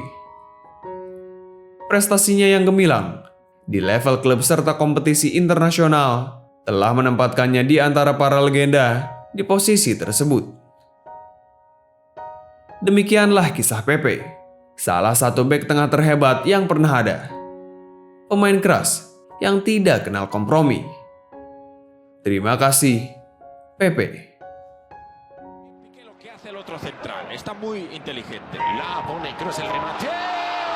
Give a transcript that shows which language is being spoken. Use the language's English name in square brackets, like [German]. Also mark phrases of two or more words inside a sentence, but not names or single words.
[Indonesian] Prestasinya yang gemilang di level klub serta kompetisi internasional telah menempatkannya di antara para legenda di posisi tersebut. Demikianlah kisah Pepe, salah satu bek tengah terhebat yang pernah ada. Pemain keras yang tidak kenal kompromi. Terima kasih, Pepe. [Spanish] Lo que hace el otro central, está muy inteligente. La pone Kroos el remate.